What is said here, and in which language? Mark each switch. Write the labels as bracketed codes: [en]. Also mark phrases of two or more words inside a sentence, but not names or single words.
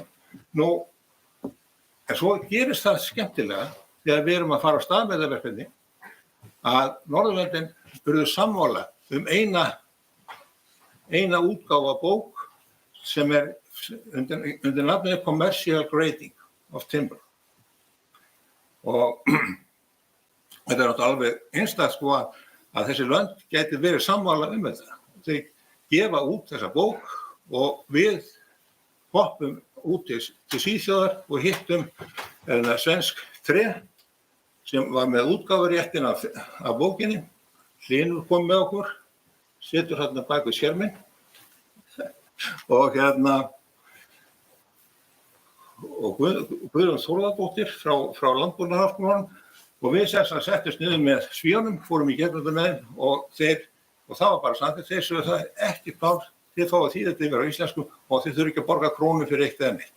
[is] Nú, en svo gerist það skemmtilega þegar við erum að fara á stað með þetta verkefni að Norðurlöndin urðu sammála eina útgáfa bók sem undir nafninu Commercial Grading of Timber. Og þetta náttúrulega alveg einstakt sko að þessi lönd gæti verið sammála þetta. Þeir gefa út þessa bók og við hoppum út til Svíþjóðar og hittum svensk tre sem var með útgáfuréttin af bókinni. Hlynur kom með okkur, situr hérna bak við skjerminn og og Guðrún Þórðardóttir frá Landbúnaðarháskólanum og við settust niður með Svíunum, fórum í gegnum þetta með þeim og það var bara samþykkt, þeir sögðu það ekki klár, þið fáið því þetta yfir á íslensku og þið þurfi ekki að borga krónu fyrir eitt eða neitt.